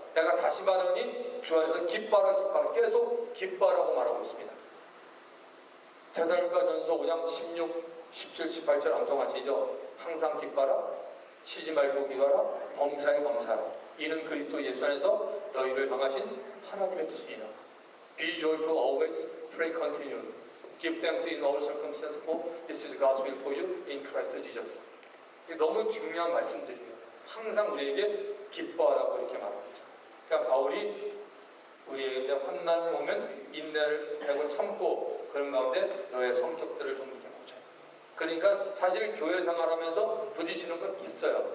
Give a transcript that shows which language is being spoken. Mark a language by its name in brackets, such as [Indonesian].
[Korean] 내가 다시 말하니 주 안에서 기뻐하라 기뻐하라. 계속 기뻐하라고 말하고 있습니다. 데살로니가전서 5장 16, 17, 18절 암송하시죠. 항상 기뻐하라. 쉬지 말고 기도하라. 범사에 감사하라. 이는 그리스도 예수 안에서 너희를 향하신 하나님의 뜻이니라. [English] Be joyful always, pray continually. Give thanks in all circumstances for this is God's will for you in Christ Jesus. [Korean] 이게 너무 중요한 말씀들이에요. 항상 우리에게 기뻐하라고 이렇게 말합니다. 그러니까 바울이 우리에게 환난이 오면 인내를 하고 참고 그런 가운데 너의 성격들을 좀 이렇게 보자. 그러니까 사실 교회 생활하면서 부딪히는 건 있어요.